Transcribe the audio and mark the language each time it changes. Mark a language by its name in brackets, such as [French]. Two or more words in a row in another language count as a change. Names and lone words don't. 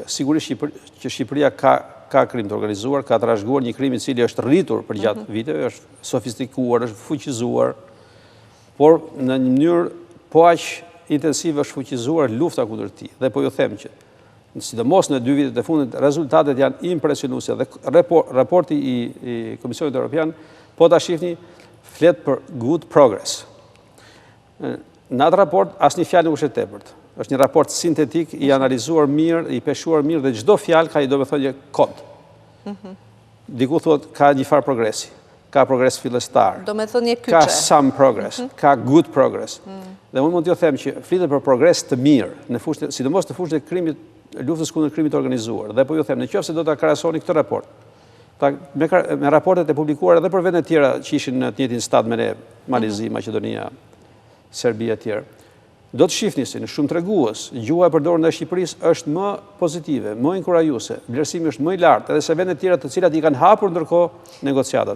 [Albanian] Sigurisht që Shqipëria ka krim të organizuar, ka trashëguar një krim i cili është rritur për gjatë viteve, është sofistikuar, është fuqizuar, por në një mënyrë po aq intensive është fuqizuar lufta kundër tij. Dhe po ju them që sidomos në 2 vitet e fundit rezultatet janë impresionuese dhe raporti i Komisionit Evropian po ta shihni flet për [English] good progress. [Albanian] Në atë raport asnjë fjalë nuk është e tepërt. Është një raport sintetik i analizuar mirë, i peshuar mirë dhe çdo fjalë ka domethënie kod. Diku thuhet ka një farë progresi. Ka progres fillestar, ka [English] some progress, [Albanian] ka [English] good progress. [Albanian] Dhe unë mund t'ju them që flitet për progres të mirë, sidomos në fushën e krimit, luftës kundër krimit organizuar. Dhe po ju them, nëse do ta krahasoni këtë raport me raportet e publikuara edhe për vende të tjera që ishin në të njëjtin stad me ne, Malezi, Maqedonia, Serbia e tjerë, do të shihni se në shumë tregues gjuha e përdorur ndaj Shqipërisë është më pozitive, më inkurajuese, vlerësimi është më i lartë, edhe se vende të tjera të cilat i kanë hapur ndërkohë negociatat.